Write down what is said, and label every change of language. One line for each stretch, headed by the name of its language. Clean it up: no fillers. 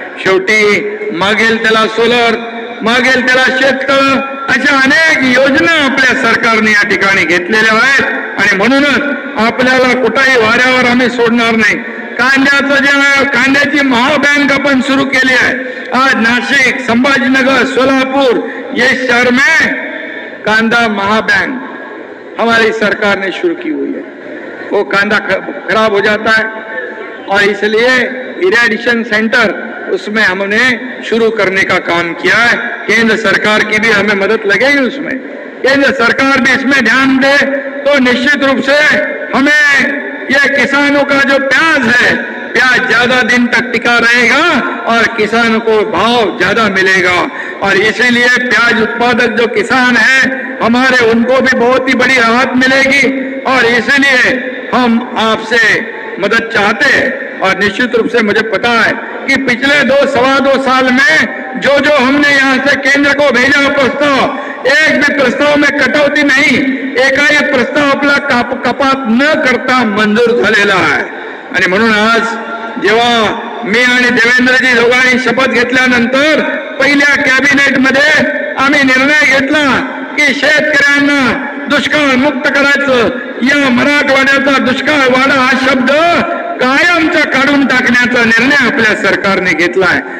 Marathi: शेवटी मागेल त्याला सोलर, मागेल त्याला शेततळं, अशा अनेक योजना आपल्या सरकारने या ठिकाणी घेतलेल्या आहेत. आणि म्हणूनच आपल्याला कुठेही वाऱ्यावर आम्ही सोडणार नाही. कांद्याचं जे कांद्याची महाबँक आपण सुरू केली आहे.
Hindi: आज नाशिक, संभाजीनगर, सोलापुर ये शहर में कांदा महाबैंक हमारी सरकार ने शुरू की हुई है. वो कांदा खराब हो जाता है और इसलिए इरिगेशन सेंटर उसमें हमने शुरू करने का काम किया है. केंद्र सरकार की भी हमें मदद लगेगी उसमें. केंद्र सरकार भी इसमें ध्यान दे तो निश्चित रूप से हमें ये किसानों का जो प्याज है, प्याज ज्यादा दिन तक टिका रहेगा और किसानों को भाव ज्यादा मिलेगा. और इसीलिए प्याज उत्पादक जो किसान हैं हमारे, उनको भी बहुत ही बड़ी राहत मिलेगी. और इसीलिए हम आपसे मदद चाहते हैं. और निश्चित रूप से मुझे पता है कि पिछले 2-2.25 साल में जो हमने यहाँ से केंद्र को भेजा प्रस्ताव, एक भी प्रस्ताव में कटौती नहीं,
Marathi: एकाही प्रस्ताव आपला कपात न करता मंजूर झालेला आहे. आणि म्हणून आज जेव्हा मी आणि देवेंद्रजी दोघांनी शपथ घेतल्यानंतर पहिल्या कॅबिनेट मध्ये आम्ही निर्णय घेतला की शेतकऱ्यांना दुष्काळ मुक्त करायचं. या मराठवाड्याचा दुष्काळ वाडा हा शब्द कायमचा काढून टाकण्याचा निर्णय आपल्या सरकारने घेतलाय.